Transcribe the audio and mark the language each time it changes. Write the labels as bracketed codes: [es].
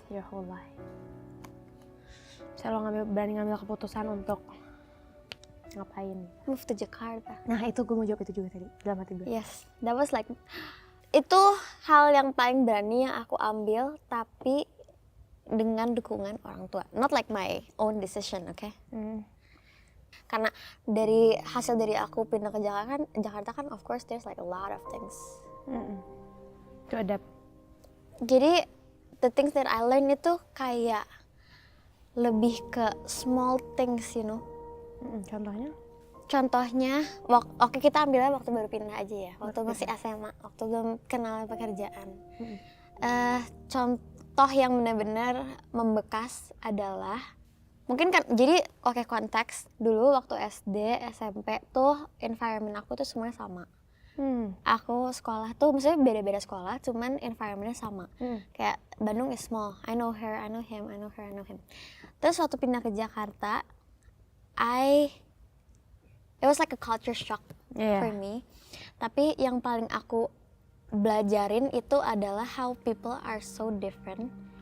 [en] Your whole life. [id] Saya lo berani ngambil keputusan untuk ngapain? [en] Move to Jakarta. [id] Nah itu gue mau jawab itu juga tadi dalam hati gue. [en] Yes, that was like, [id] itu hal yang paling berani yang aku ambil, tapi dengan dukungan orang tua. [en] Not like my own decision, okay? [id] Karena dari hasil dari aku pindah ke Jakarta kan [en] of course there's like a lot of things. To adapt. Jadi the things that I learned itu kayak [id] lebih ke [en] small things, you know. [id] Contohnya? Contohnya, oke kita ambilnya waktu baru pindah aja ya, waktu masih SMA, waktu belum kenal pekerjaan. Contoh yang benar-benar membekas adalah, mungkin kan, jadi oke konteks, dulu waktu SD, SMP tuh environment aku tuh semuanya sama. Aku sekolah tuh, maksudnya beda-beda sekolah, cuman environmentnya sama. [en] Kayak Bandung is small, I know her, I know him, I know her, I know him. [id] Terus waktu pindah ke Jakarta, [en] it was like a culture shock for me. [id] Tapi yang paling aku belajarin itu adalah [en] how people are so different.